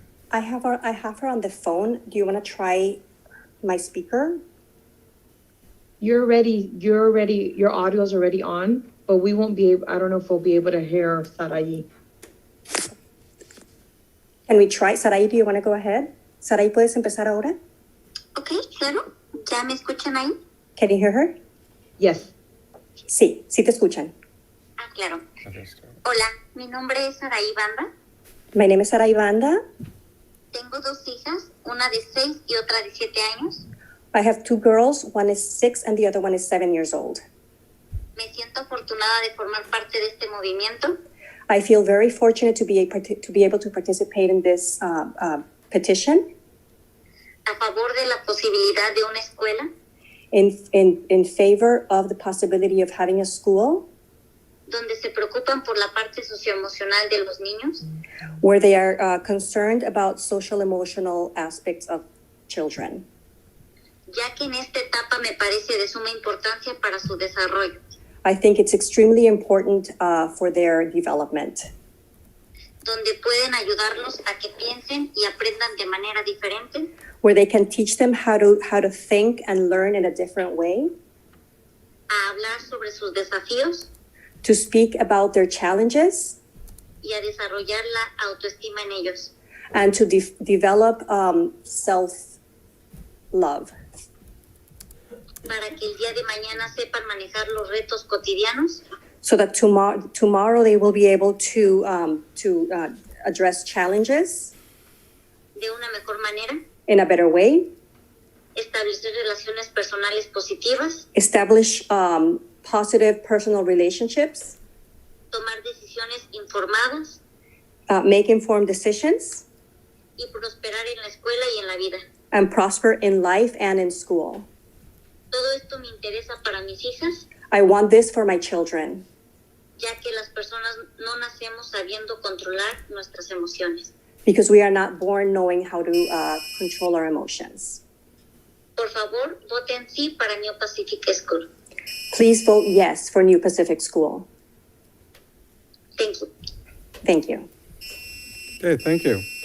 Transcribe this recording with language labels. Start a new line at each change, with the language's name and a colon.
English: I have her on the phone. Do you want to try my speaker? Your audio's already on, but we won't be able, I don't know if we'll be able to hear Sarai. Can we try? Sarai, do you want to go ahead?
Spanish: Sarai, ¿puedes empezar ahora? Ok, claro. ¿Ya me escuchan ahí?
English: Can you hear her? Yes.
Spanish: Sí, sí te escuchan. Ah, claro. Hola, mi nombre es Sarai Banda.
English: My name is Sarai Banda.
Spanish: Tengo dos hijas, una de 6 y otra de 7 años.
English: I have 2 girls. One is 6 and the other one is 7 years old.
Spanish: Me siento afortunada de formar parte de este movimiento.
English: I feel very fortunate to be able to participate in this petition.
Spanish: A favor de la posibilidad de una escuela.
English: In favor of the possibility of having a school.
Spanish: Donde se preocupan por la parte socioemocional de los niños.
English: Where they are concerned about social emotional aspects of children.
Spanish: Ya que en esta etapa me parece de suma importancia para su desarrollo.
English: I think it's extremely important for their development.
Spanish: Donde pueden ayudarlos a que piensen y aprendan de manera diferente.
English: Where they can teach them how to think and learn in a different way.
Spanish: A hablar sobre sus desafíos.
English: To speak about their challenges.
Spanish: Y a desarrollar la autoestima en ellos.
English: And to develop self-love.
Spanish: Para que el día de mañana sepan manejar los retos cotidianos.
English: So that tomorrow they will be able to address challenges.
Spanish: De una mejor manera.
English: In a better way.
Spanish: Establecer relaciones personales positivas.
English: Establish positive personal relationships.
Spanish: Tomar decisiones informadas.
English: Make informed decisions.
Spanish: Y prosperar en la escuela y en la vida.
English: And prosper in life and in school.
Spanish: Todo esto me interesa para mis hijas.
English: I want this for my children.
Spanish: Ya que las personas no nacemos sabiendo controlar nuestras emociones.
English: because we are not born knowing how to control our emotions.
Spanish: Por favor, voten sí para New Pacific School.
English: Please vote yes for New Pacific School. Thank you. Thank you. Okay, thank you.